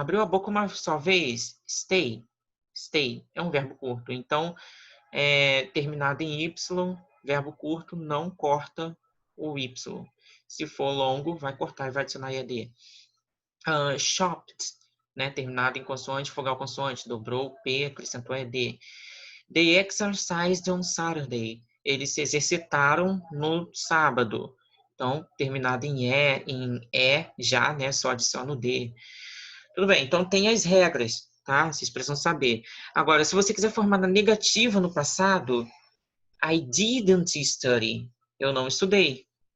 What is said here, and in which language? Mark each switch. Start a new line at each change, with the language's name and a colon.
Portuguese: Abriu a boca uma só vez. Stay. Stay. É um verbo curto. Então, terminado em Y, verbo curto, não corta o Y. Se for longo, vai cortar e vai adicionar ED. Shopped. Né? Terminado em consoante, vogal consoante. Dobrou o P, acrescentou ED.
English: They exercised on Saturday.
Portuguese: Eles se exercitaram no sábado. Então, terminado em E já, né? Só adiciona o D. Tudo bem, então tem as regras, tá? Vocês precisam saber. Agora, se você quiser formar na negativa no passado,
English: I didn't study.
Portuguese: Eu não estudei.